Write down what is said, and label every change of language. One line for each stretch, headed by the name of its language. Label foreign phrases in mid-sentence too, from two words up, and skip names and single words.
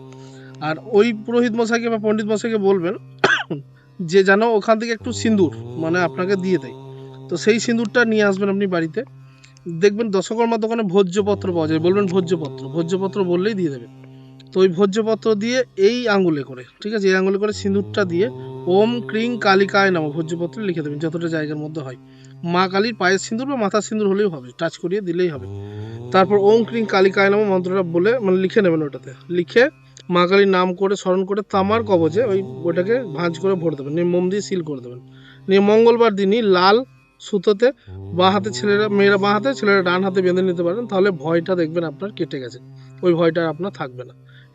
Bangla: আর ওই পুরোহিত মশাইকে বা পণ্ডিত মশাইকে বলবেন যে যেন ওখান থেকে একটু সিঁদুর মানে আপনাকে দিয়ে দেয়। তো সেই সিঁদুরটা নিয়ে আসবেন আপনি বাড়িতে। দেখবেন দশকর্মার দোকানে ভোজ্যপত্র পাওয়া যায়, বলবেন ভোজ্যপত্র বললেই দিয়ে দেবে। তো ওই ভোজ্যপত্র দিয়ে এই আঙুলে করে, ঠিক আছে, এই আঙুলে করে সিঁদুরটা দিয়ে
Sanskrit: ওম ক্রিং কালিকায় নমঃ
Bangla: ভোজ্যপত্রে লিখে দেবেন, যতটা জায়গার মধ্যে হয়। মা কালীর পায়ের সিঁদুর বা মাথার সিঁদুর হলেও হবে, টাচ করিয়ে দিলেই হবে। তারপর
Sanskrit: ওম ক্রিং কালিকায় নমঃ
Bangla: মন্ত্রটা বলে মানে লিখে নেবেন, ওটাতে লিখে মা কালীর নাম করে স্মরণ করে তামার কবজে ওটাকে ভাঁজ করে ভরে দেবেন, নিয়ে মোম দিয়ে সিল করে দেবেন। নিয়ে মঙ্গলবার দিনই লাল সুতোতে বাঁ হাতে মেয়েরা বাঁ হাতে, ছেলেরা ডান হাতে বেঁধে নিতে পারেন, তাহলে ভয়টা দেখবেন আপনার কেটে গেছে, ওই ভয়টা আর আপনার থাকবে না।